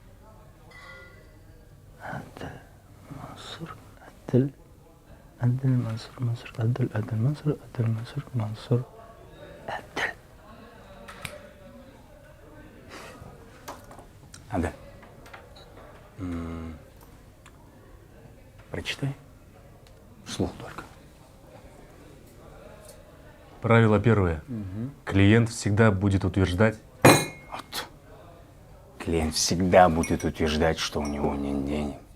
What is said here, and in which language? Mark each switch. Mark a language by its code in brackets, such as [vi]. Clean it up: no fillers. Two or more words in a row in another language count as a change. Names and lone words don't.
[ru] Адель. Мансур. Адель. Адель. Мансур. Мансур. Адель. Адель. Мансур. Адель. Мансур. Мансур. Адель. Адель. Прочитай. Вслух только. Правило первое. Клиент всегда будет утверждать. Вот. Клиент всегда будет утверждать, что у него нет денег.